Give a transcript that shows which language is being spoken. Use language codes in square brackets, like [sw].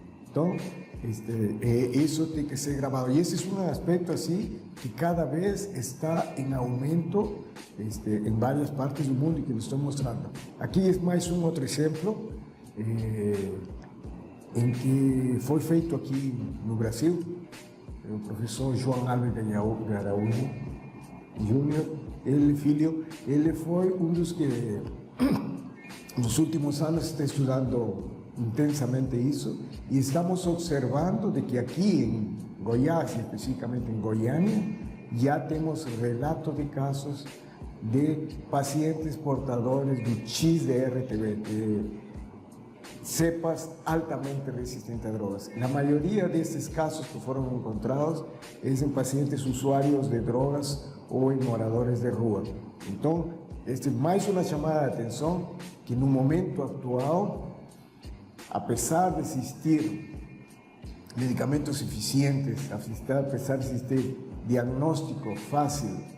[es] Entonces, eso tiene que ser grabado. Y ese es un aspecto así que cada vez está en aumento en varias partes del mundo y que lo estoy mostrando. Aquí es más un otro ejemplo en que fue [pt] feito [es] aquí no Brasil. [pt] O professor João Alves de Araújo Júnior, ele foi dos que nos últimos anos está estudando intensamente isso, e estamos observando de que aqui em Goiás, especificamente em Goiânia, já temos relatos de casos de pacientes portadores do XDR-TB, de cepas altamente resistentes a drogas. [es] La mayoría de estos casos que fueron encontrados es en pacientes usuarios de drogas o en [pt] moradores de rua. [es] Entonces, es más una llamada de atención que en un momento actual, a pesar de existir medicamentos eficientes, a pesar de existir diagnóstico fácil